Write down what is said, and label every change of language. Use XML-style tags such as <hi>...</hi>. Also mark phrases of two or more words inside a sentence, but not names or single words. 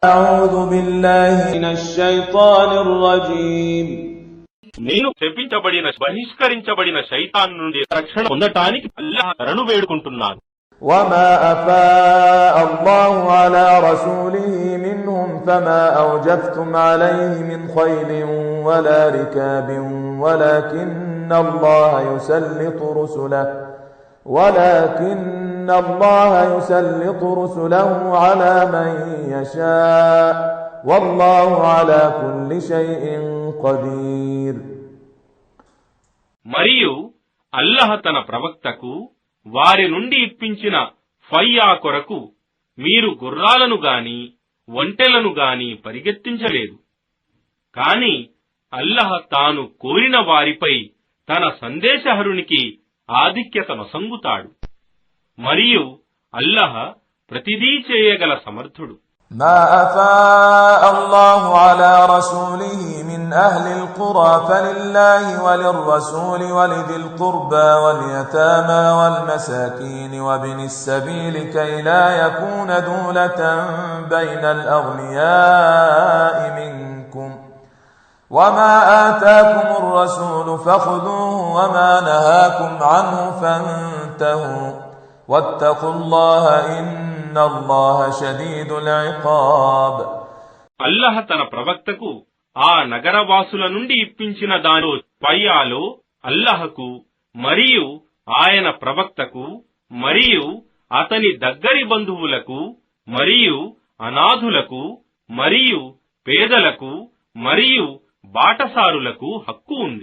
<ar>أعوذ بالله من الشيطان الرجيم.</ar> <te>నేను శపించబడిన బహిష్కరించబడిన శైతాన్ నుండి రక్షణ పొందటానికి అల్లాహ్ శరణు వేడుకుంటున్నాను.</te> <ar>وما أفاء الله على رسوله منهم فما أوجفتم عليه من خيل ولا ركاب ولكن الله يسلط رسله على من يشاء والله على كل شيء قدير.</ar> <te>మరియు అల్లాహ్ తన ప్రవక్తకు వారి నుండి ఇప్పించిన ఫయ్యా కొరకు మీరు గుర్రాలను గాని ఒంటెలను గాని పరిగెత్తించలేదు. కాని అల్లాహ్ తాను కోరిన వారిపై తన సందేశహరునికి ఆధిక్యత నొసంగుతాడు. మరియు అల్లాహ్ ప్రతిదీ చేయగల సమర్థుడు.</te> <ar>ما أفاء الله على رسوله من أهل القرى فلله وللرسول ولذي القربى واليتامى والمساكين وابن السبيل كي لا يكون دولة بين الأغنياء منكم وما آتاكم الرسول فخذوه وما نهاكم عنه فانتهوا واتقوا الله إن الله شديد العقاب.</ar> <te>అల్లాహ్ తన ప్రవక్తకు ఆ నగరవాసుల నుండి ఇప్పించిన దానిలో పయ్యాలో అల్లాహకు మరియు ఆయన ప్రవక్తకు మరియు అతని దగ్గరి బంధువులకు మరియు అనాథులకు మరియు పేదలకు మరియు బాటసారులకు హక్కు ఉంది.</te>